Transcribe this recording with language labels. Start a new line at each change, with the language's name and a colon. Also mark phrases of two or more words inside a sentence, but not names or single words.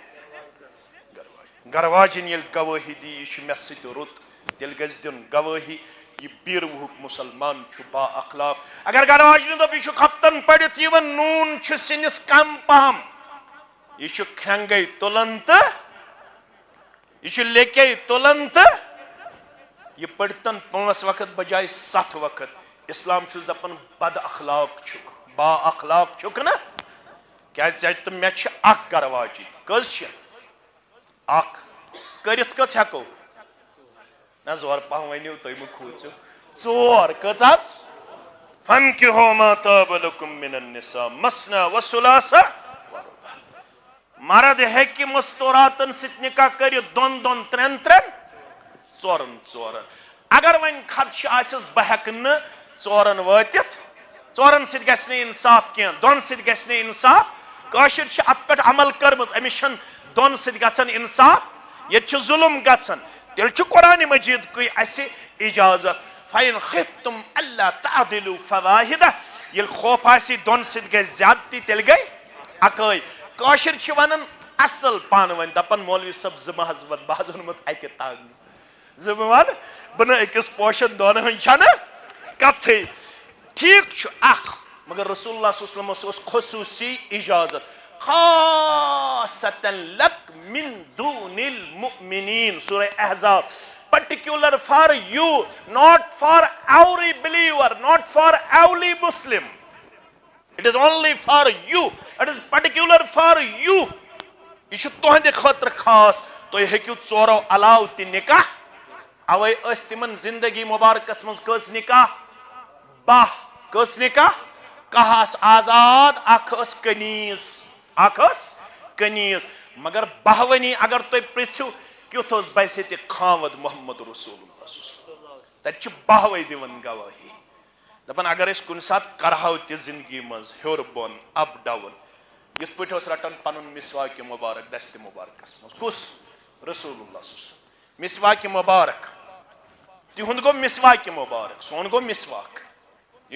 Kashmiri: گرواجن ییٚلہِ گوٲہی دی یہِ چھُ مےٚ سۭتۍ رُت تیٚلہِ گژھِ دیُن گوٲہی یہ بیٖروُہُک مُسلمان چھُ با اخلاق اگر گرواجنہِ دوٚپ یہِ چھُ خفتن پٔرِتھ یِوان نوٗن چھُ سِنِس کم پہم یہِ چھُ کھرٛنٛگے تُلان تہٕ یہِ چھُ لیٚکے تُلان تہٕ یہ پڑتن 5 وقت بجائے 7 وقت اسلام چھُس دپان بد اخلاق چھُکھ با اخلاق چھُکھ نا کیٛازِ ژےٚ تہٕ مےٚ چھِ اکھ گرواجی کٔژ چھِ اکھ کٔرِتھ کٔژ ہیٚکو نہ زور پہم ؤنِو تُہۍ مہٕ کھوٗژِو 4 کٔژ حظ
Arabic: فَانكِحُوا مَا طَابَ لَكُم مِنَ النِّسَاءِ مَثْنَىٰ وَثُلَاثَ وَرُبَاعَ
Kashmiri: مرد ہیٚکہِ مستوراتن سۭتۍ نکاح کٔرِتھ 2 3 4 اگر وۄنۍ خدشہ آسٮ۪س بہٕ ہیٚکہٕ نہٕ 4 وٲتِتھ 4 سۭتۍ گژھِ نہٕ انصاف کینٛہہ 2 سۭتۍ گژھِ نہٕ انصاف کٲشِر چھِ اتھ پٮ۪ٹھ عمل کٔرمٕژ أمِس چھنہٕ 2 سۭتۍ گژھان انصاف ییٚتہِ چھُ ظُلم گژھان تیٚلہِ چھُ قرآنِ مجیٖدکُے اَسہِ اجازت
Arabic: فَإِن خِفْتُمْ أَلَّا تَعْدِلُوا فَوَاحِدَةً
Kashmiri: ییٚلہِ خوف آسہِ 2 سۭتۍ گژھِ زیادتی تیٚلہِ گٔے اکٲے کٲشِر چھِ ونان اصل پانہٕ ؤنۍ دپان مولوی صٲب 2 مہ حظ وَن بہٕ حظ ووٚنمُت اکہِ تاگنہٕ 2 بہٕ وَنہٕ بہٕ نہٕ أکِس پوشن 2 ہٕنٛز چھنہٕ کتھٕے ٹھیٖک چھُ اکھ مگر رسول اللہ
Arabic: صلی اللہ علیہ وسلمس
Kashmiri: اوس خصوٗصی اجازت
Arabic: خاصتاً لک من دون المؤمنین
Kashmiri: سورہ احزاب
English: particular for you not for every believer not for every Muslim it is only for you
Kashmiri: it is particular for you یہ چھُ تُہنٛدِ خٲطرٕ خاص تُہۍ ہیٚکِو 4 علاوٕ تہِ نکاح اوے ٲسۍ تِمن زندگی مبارکس منٛز کٔژ نکاح 10 کٔژ نکاح کاہ آس آزاد اکھ ٲس کنیٖز مگر 12 اگر تُہۍ پرژھِو کیُتھ اوس بسہِ تہِ خاوند محمد رسول اللہ تتہِ چھِ 12 دِوان گوٲہی دپان اگر أسۍ کُنہِ ساتہٕ کرہو تہِ زندگی منٛز ہیوٚر بۄن
English: up down
Kashmiri: یِتھ پٲٹھۍ اوس رٹان پنُن مسواکہِ مُبارک دستہِ مُبارکس منٛز کُس رسول اللہ مسواکہِ مُبارک تِہُنٛد گوٚو مسواکہِ مُبارک سون گوٚو مسواک یہ